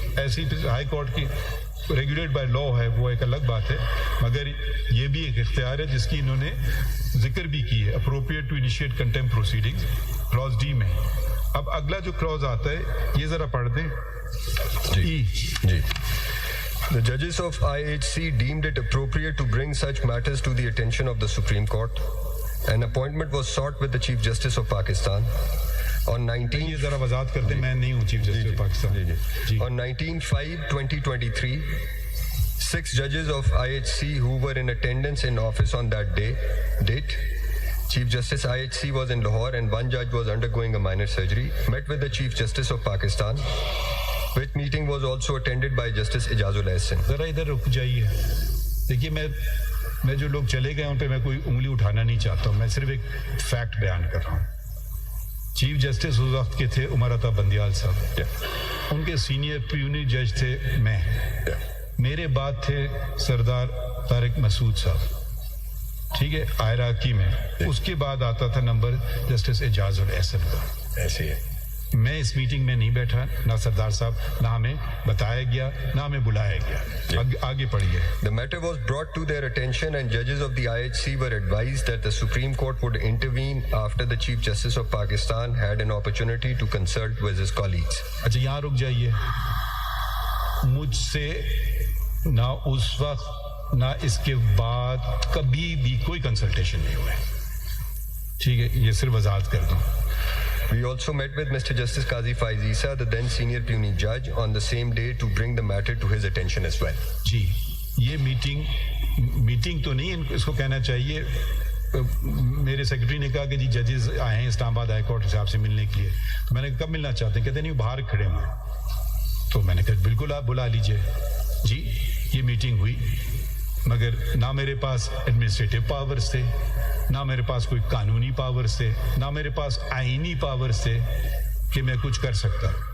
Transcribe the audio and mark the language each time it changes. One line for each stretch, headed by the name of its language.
Urdu: ایسی high court کی regulate by law ہے, وہ ایک الگ بات ہے, مگر یہ بھی ایک اختیار ہے جس کی انہوں نے ذکر بھی کی ہے,
English: appropriate to initiate contempt proceedings,
Urdu: Claus D میں. اب اگلا جو کلاز آتا ہے یہ ذرا پڑھ دیں. جی.
English: The judges of IHC deemed it appropriate to bring such matters to the attention of the Supreme Court. An appointment was sought with the Chief Justice of Pakistan. On 19
Urdu: یہ ذرا وضاحت کرتے ہیں, میں نہیں ہوں chief justice of Pakistan.
English: On 19/5/2023, 6 judges of IHC who were in attendance in office on that date, Chief Justice IHC was in Lahore and one judge was undergoing a minor surgery, met with the Chief Justice of Pakistan, which meeting was also attended by Justice Ijazul Ahsan.
Urdu: ذرا ادھر رک جائیے. دیکھیے, میں جو لوگ چلے گئے ان پہ میں کوئی انگلی اٹھانا نہیں چاہتا ہوں, میں صرف ایک فیکٹ بیان کر رہا ہوں. چیف جسٹس اس وقت کے تھے عمر عطا بندیال صاحب, ان کے سینئر پیونی جج تھے میں, میرے بعد تھے سردار طارق مسعود صاحب. ٹھیک ہے, عراقی میں. اس کے بعد آتا تھا نمبر جسٹس اعجاز الاحسن کا. ایسے ہے, میں اس میٹنگ میں نہیں بیٹھا, نہ سردار صاحب, نہ ہمیں بتایا گیا, نہ ہمیں بلایا گیا. آگے پڑھیے.
English: The matter was brought to their attention and judges of the IHC were advised that the Supreme Court would intervene after the Chief Justice of Pakistan had an opportunity to consult with his colleagues.
Urdu: اچھا, یہاں رک جائیے. مجھ سے نہ اس وقت نہ اس کے بعد کبھی بھی کوئی کنسلٹیشن نہیں ہوا ہے. ٹھیک ہے, یہ صرف وضاحت کر دوں.
English: We also met with Mr. Justice Qazi Faiz Isa, the then senior puisne judge, on the same day to bring the matter to his attention as well.
Urdu: جی, یہ میٹنگ تو نہیں اس کو کہنا چاہیے. میرے سیکرٹری نے کہا کہ جی ججز آئے ہیں اسلام آباد ہائی کورٹ صاحب سے ملنے کے لیے. تو میں نے کہا کب ملنا چاہتے ہیں؟ کہتے نہیں باہر کھڑے ہوئے. تو میں نے کہا بالکل آپ بلا لیجئے. جی, یہ میٹنگ ہوئی, مگر نہ میرے پاس ایڈمنسٹریٹو پاورز تھے, نہ میرے پاس کوئی قانونی پاورز تھے, نہ میرے پاس آئینی پاورز تھے کہ میں کچھ کر سکتا.